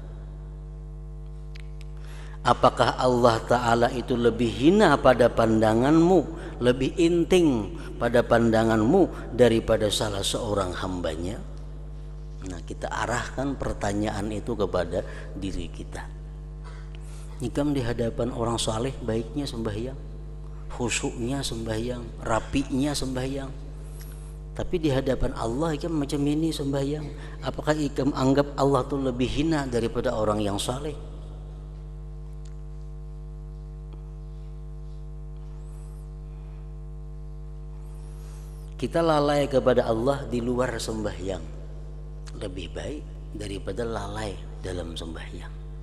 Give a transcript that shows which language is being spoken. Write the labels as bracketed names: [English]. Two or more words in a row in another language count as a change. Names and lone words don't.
[Indonesian] Apakah Allah Ta'ala itu lebih hina pada pandanganmu, lebih inting pada pandanganmu daripada salah seorang hambanya? Nah, kita arahkan pertanyaan itu kepada diri kita. [Banjar] Nikam di hadapan orang saleh baiknya sembahyang, khusyuknya sembahyang, rapinya sembahyang. Tapi di hadapan Allah ikam macam ini sembahyang. Apakah ikam anggap Allah itu lebih hina daripada orang yang saleh? [Indonesian] Kita lalai kepada Allah di luar sembahyang lebih baik daripada lalai dalam sembahyang.